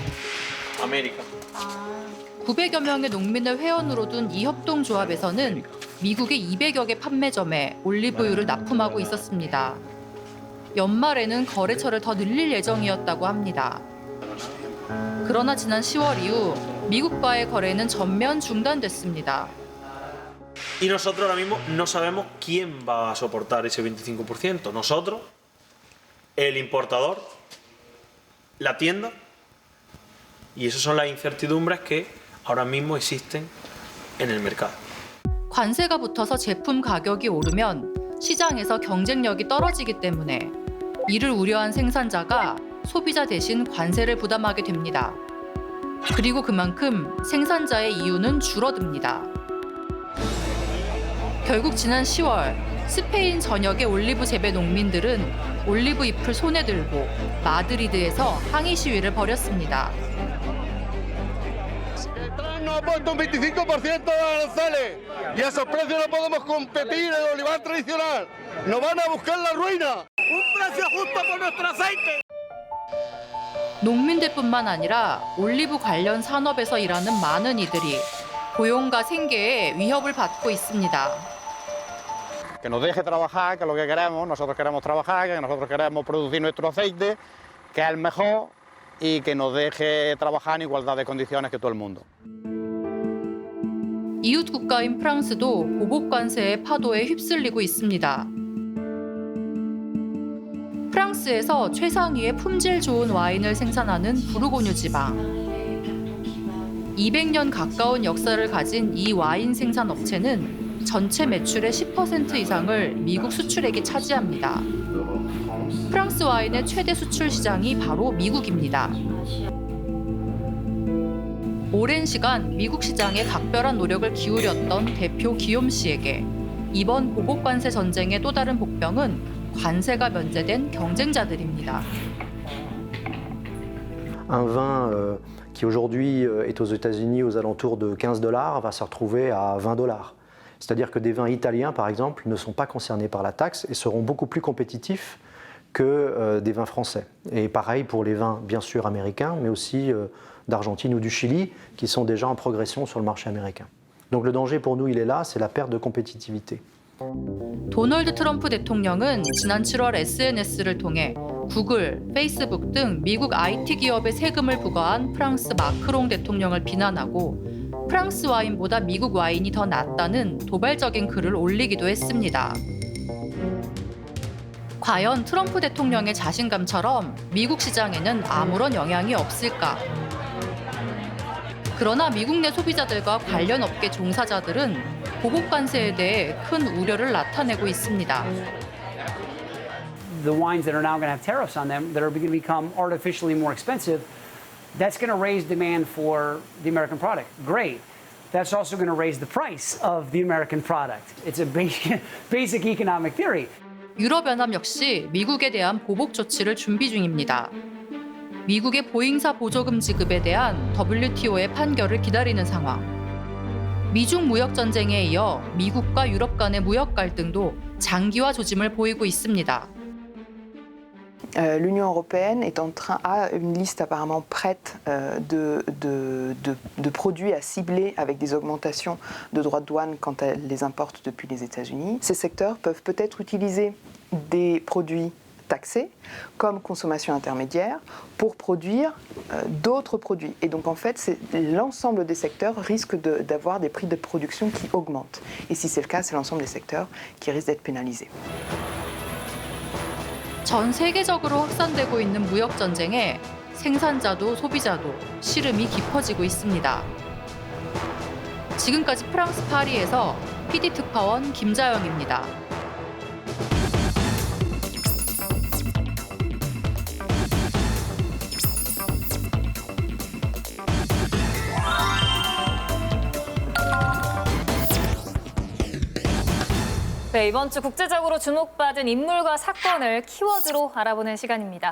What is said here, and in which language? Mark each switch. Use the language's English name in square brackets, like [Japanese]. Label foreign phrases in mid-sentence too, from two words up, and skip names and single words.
[Korean] 900여 명의 농민을 회원으로 둔 이 협동조합에서는 미국의 200여 개 판매점에 올리브유를 납품하고 있었습니다. 연말에는 거래처를 더 늘릴 예정이었다고 합니다. 그러나 지난 10월 이후 미국과의 거래는 전면 중단됐습니다. [Spanish] Y nosotros ahora mismo no sabemos quién va a soportar ese 25%. Nosotros, el importador, la tienda, y esas son las incertidumbres que ahora mismo existen en el mercado. [Korean] 관세가 붙어서 제품 가격이 오르면 시장에서 경쟁력이 떨어지기 때문에 이를 우려한 생산자가 소비자 대신 관세를 부담하게 됩니다. 그리고 그만큼 생산자의 이윤은 줄어듭니다. 결국 지난 10월 스페인 전역의 올리브 재배 농민들은 올리브 잎을 손에 들고 마드리드에서 항의 시위를 벌였습니다. [Spanish] Nos ha puesto un 25% de aranceles y a esos precios no podemos competir en el olivar tradicional. Nos van a buscar la ruina. Un precio justo por nuestro aceite. [Korean] 농민들뿐만 아니라 올리브 관련 산업에서 일하는 많은 이들이 고용과 생계에 위협을 받고 있습니다. [Spanish] Que nos deje trabajar, que es lo que queremos, nosotros queremos trabajar, que nosotros queremos producir nuestro aceite, que es el mejor y que nos deje trabajar en igualdad de condiciones que todo el mundo. [Korean] 이웃 국가인 프랑스도 보복 관세의 파도에 휩쓸리고 있습니다. 프랑스에서 최상위의 품질 좋은 와인을 생산하는 부르고뉴 지방. 200년 가까운 역사를 가진 이 와인 생산 업체는 전체 매출의 10% 이상을 미국 수출액이 차지합니다. 프랑스 와인의 최대 수출 시장이 바로 미국입니다. 오랜 시간 미국 시장에 각별한 노력을 기울였던 대표 기욤 씨에게 이번 보복 관세 전쟁의 또 다른 복병은 관세가 면제된 경쟁자들입니다. [French] Un vin qui aujourd'hui est aux États-Unis aux alentours de $15 va se retrouver à $20. C'est-à-dire que des vins italiens, par exemple, ne sont pas concernés par la taxe et seront beaucoup plus compétitifs que des vins français. Et pareil pour les vins, bien sûr, américains, mais aussi d'Argentine ou du Chili, qui sont déjà en progression sur le marché américain. Donc le danger pour nous, il est là, c'est la perte de compétitivité. [Korean] 도널드 트럼프 대통령은 지난 7월 SNS를 통해 구글, 페이스북 등 미국 IT 기업의 세금을 부과한 프랑스 마크롱 대통령을 비난하고 프랑스 와인보다 미국 와인이 더 낫다는 도발적인 글을 올리기도 했습니다. 과연 트럼프 대통령의 자신감처럼 미국 시장에는 아무런 영향이 없을까? 그러나 미국 내 소비자들과 관련 업계 종사자들은 보복 관세에 대해 큰 우려를 나타내고 있습니다. [English] The wines that are now going to have tariffs on them that are going to become artificially more expensive, that's going to raise demand for the American product. Great. That's also going to raise the price of the American product. It's a basic economic theory. [Korean] 유럽연합 역시 미국에 대한 보복 조치를 준비 중입니다. 미국의 보잉사 보조금 지급에 대한 WTO의 판결을 기다리는 상황. 미중 무역 전쟁에 이어 미국과 유럽 간의 무역 갈등도 장기화 조짐을 보이고 있습니다. [French] L'Union européenne a une liste apparemment prête de produits à cibler avec des augmentations de droits de douane quand elle les importe depuis les États-Unis. Ces secteurs peuvent peut-être utiliser des produits taxés comme consommation intermédiaire pour produire d'autres produits. Et donc en fait, l'ensemble des secteurs risquent d'avoir des prix de production qui augmentent. Et si c'est le cas, c'est l'ensemble des secteurs qui risquent d'être pénalisés. [Korean] 전 세계적으로 확산되고 있는 무역 전쟁에 생산자도 소비자도 시름이 깊어지고 있습니다. 지금까지 프랑스 파리에서 PD 특파원 김자영입니다. 네, 이번 주 국제적으로 주목받은 인물과 사건을 키워드로 알아보는 시간입니다.